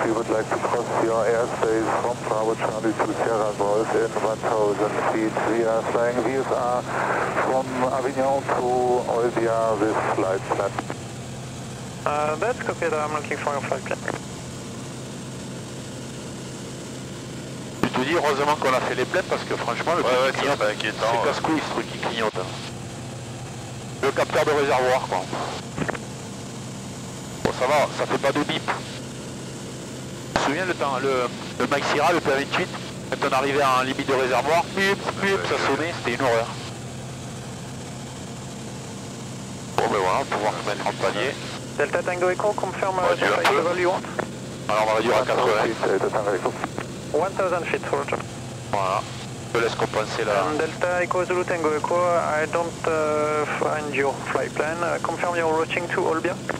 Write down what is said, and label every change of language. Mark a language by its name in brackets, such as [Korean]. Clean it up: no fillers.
[English] We would like to cross your airspace from Bravo Charlie to Sierra Golf in 1000 feet. We are flying VFR from Avignon to Olbia with flight plan. That's copy, I'm looking for your flight plan. [French] Je te dis, heureusement qu'on a fait les plaines parce que franchement, le truc clignote, c'est casse-couille ce truc qui clignote. Le capteur de réservoir, quoi. Bon, ça va, ça fait pas de bip. Je me souviens le Maxira, le P28, quand on arrivait à un limite de réservoir, ça sonnait, c'était une horreur. Bon, ben voilà, on va pouvoir se mettre en palier. [English] Delta Tango Echo, confirme the flight level you want. [French] Alors on va réduire à 80. [English] 1000 feet, Roger. [French] Voilà, je te laisse compenser là. [English] Delta Echo Zulu Tango Echo, I don't find your flight plan. Confirm your routing to Olbia.